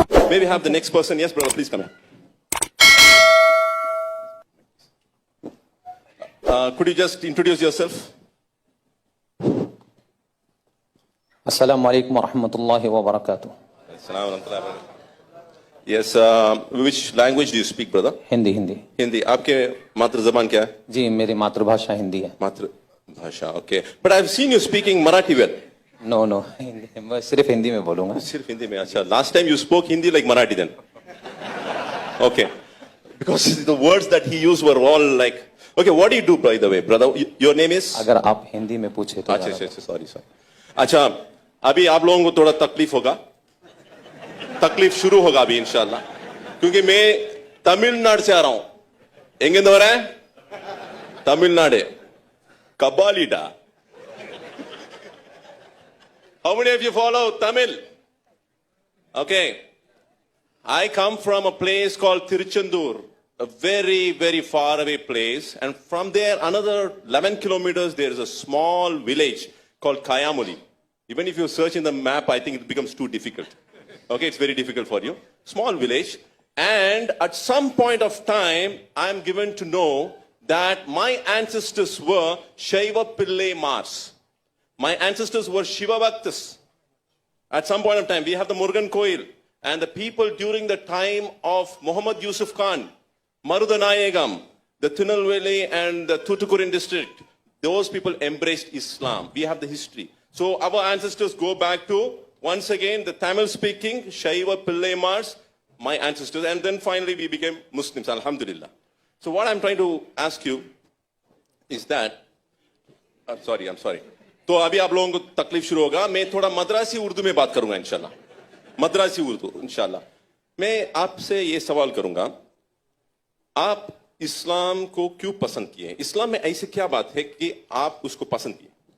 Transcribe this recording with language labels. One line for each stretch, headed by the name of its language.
English: May we have the next person? Yes, brother, please come in. Could you just introduce yourself?
Arabic: अस्सलामु अलैकुम वरहमतुल्लाहि वबरकातुह।
English: Yes, which language do you speak, brother?
Hindi: Hindi. Hindi Hindi. आपके मातृ जबान क्या है? जी, मेरी मातृभाषा हिंदी है। मातृभाषा, okay.
English: But I've seen you speaking Marathi well.
Hindi: No no, मैं सिर्फ हिंदी में बोलूंगा। सिर्फ हिंदी में?
English: अच्छा, last time you spoke Hindi like Marathi then. Okay, because the words that he used were all like. Okay, what do you do, by the way, brother? Your name is?
Hindi: अगर आप हिंदी में पूछे तो। अच्छा, सॉरी। अच्छा, अभी आप लोगों को थोड़ा तकलीफ होगा, तकलीफ शुरू होगा अभी इंशाल्लाह, क्योंकि मैं तमिलनाडु से आ रहा हूं। एंगे हो रहा है Tamil Nadu कबालीडा।
English: How many of you follow Tamil? Okay, I come from a place called Tiruchendur, a very, very far away place, and from there another 11 kilometers there is a small village called Kayamuli. Even if you search in the map, I think it becomes too difficult. Okay, it's very difficult for you. Small village, and at some point of time, I am given to know that my ancestors were Shaiva Pillai Mars. My ancestors were Shiva Bhaktas. At some point of time, we have the Murugan Koil, and the people during the time of Muhammad Yusuf Khan, Marudanayagam, the Tirunelveli and the Thoothukudi district, those people embraced Islam. We have the history. So our ancestors go back to, once again, the Tamil-speaking Shaiva Pillai Mars, my ancestors, and then finally we became Muslims, alhamdulillah. So what I'm trying to ask you is that, I'm sorry.
Hindi: तो अभी आप लोगों को तकलीफ शुरू होगा, मैं थोड़ा मद्रासी उर्दू में बात करूंगा इंशाल्लाह, मद्रासी उर्दू इंशाल्लाह। मैं आपसे ये सवाल करूंगा, आप इस्लाम को क्यों पसंद किए? इस्लाम में ऐसी क्या बात है कि आप उसको पसंद किए?